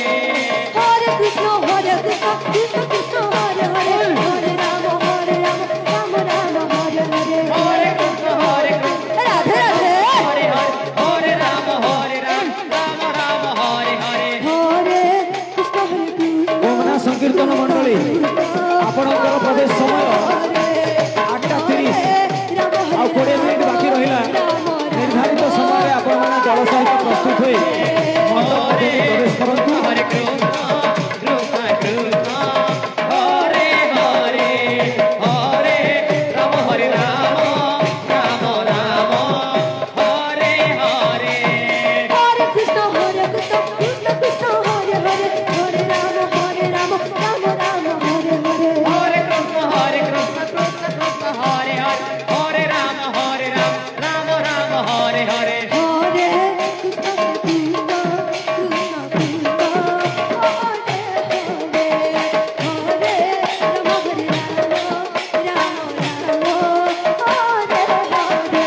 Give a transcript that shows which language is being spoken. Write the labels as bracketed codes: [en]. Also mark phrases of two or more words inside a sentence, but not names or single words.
[bn] হরে কৃষ্ণ কৃষ্ণ কৃষ্ণ হরে হরে হরে রাম হরে হরে হরে কৃষ্ণ হরে কৃষ্ণ রাধে রাধে হরে হরে হরে রাম রাম রাম হরে হরে হরে কৃষ্ণ কৃষ্ণ গঙ্গা সংকীর্তন মণ্ডলী আপনার প্রবেশ সময় [or] 8:30 ଆଉ 20 ମିନିଟ୍ ବାକି ରହିଲା ନିର୍ଦ୍ଧାରିତ ସମୟରେ ଆପଣମାନେ ଦଳ ସହିତ ପ୍ରସ୍ତୁତ ହୋଇ ମଣ୍ଡପ ମଧ୍ୟକୁ ପ୍ରବେଶ କରନ୍ତୁ ହରେ କୃଷ୍ଣ କୃଷ୍ଣ କୃଷ୍ଣ ହରେ ହରେ ହରେ ରାମ ହରେ ରାମ ରାମ ରାମ ହରେ ହରେ [bn] হরে কৃষ্ণ কৃষ্ণ কৃষ্ণ হরে হরে হরে রাম রাম হরে হরে হরে কৃষ্ণ কৃষ্ণ কৃষ্ণ হরে হরে হরে রাম রাম রাম হরে হরে হরে কৃষ্ণ কৃষ্ণ কৃষ্ণ হরে হরে হরে রাম রাম হরে হরে